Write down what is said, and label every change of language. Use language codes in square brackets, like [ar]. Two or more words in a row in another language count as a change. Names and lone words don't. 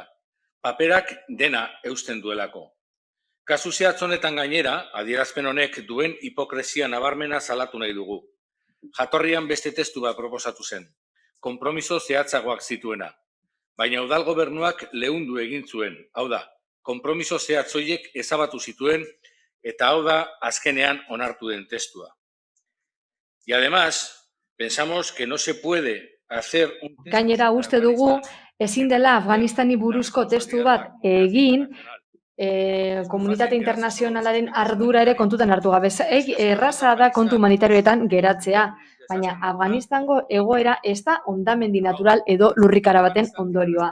[eu] Paperak dena eusten duelako. Kasu zehatz honetan gainera, adierazpen honek duen hipokresia nabarmena salatu nahi dugu. Jatorrian beste testu bat proposatu zen. Konpromiso zehatzagoak zituena. Baina udal gobernuak leundu egin zuen, hau da, konpromiso zehatzoiek ezabatu zituen eta hau da azkenean onartu den testua. [es] Y además, pensamos que no se puede hacer un... [eu] Gainera uste dugu ezin dela Afganistani buruzko testu bat egin komunitate internazionalaren ardura ere kontutan hartu gabe. Erraza da kontu humanitarioetan geratzea, baina Afganistango egoera ez da hondamendi natural edo lurrikara baten ondorioa.